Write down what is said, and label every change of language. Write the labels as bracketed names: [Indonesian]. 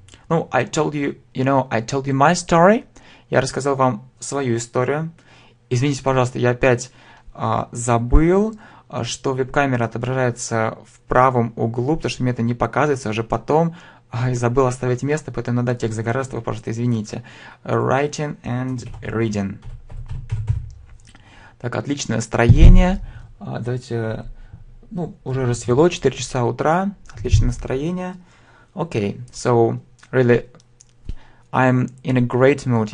[Russian] Ну, [English] I told you my story. [Russian] Я рассказал вам свою историю. Извините, пожалуйста, я опять забыл, что веб-камера отображается в правом углу, потому что мне это не показывается уже потом. И забыл оставить место, поэтому надо текст загораться, вы, пожалуйста, извините. [English] Writing and reading. [Russian] Так, отличное настроение. Давайте, уже рассвело, 4 часа утра. Отличное настроение. [English] Okay, so, really, I'm in a great mood.